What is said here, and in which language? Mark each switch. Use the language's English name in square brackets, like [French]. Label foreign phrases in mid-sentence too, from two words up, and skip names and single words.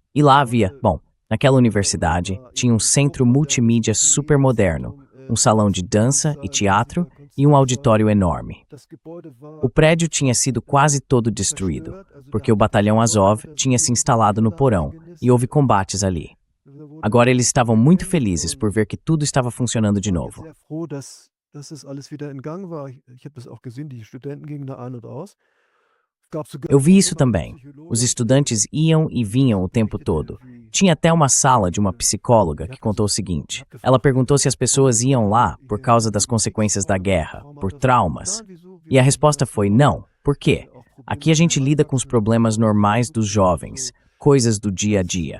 [Portuguese] E lá havia, naquela universidade, tinha um centro multimídia super moderno, um salão de dança e teatro e um auditório enorme. O prédio tinha sido quase todo destruído, porque o batalhão Azov tinha se instalado no porão e houve combates ali. Agora eles estavam muito felizes por ver que tudo estava funcionando de novo. [German] dass das alles wieder in Gang war. Ich habe das auch gesehen, die Studenten gingen da ein und aus. Es gab sogar [Portuguese] Eu vi isso também. Os estudantes iam e vinham o tempo todo. Tinha até uma sala de uma psicóloga que contou o seguinte. Ela perguntou se as pessoas iam lá por causa das consequências da guerra, por traumas. E a resposta foi não. Por quê? Aqui a gente lida com os problemas normais dos jovens, coisas do dia a dia.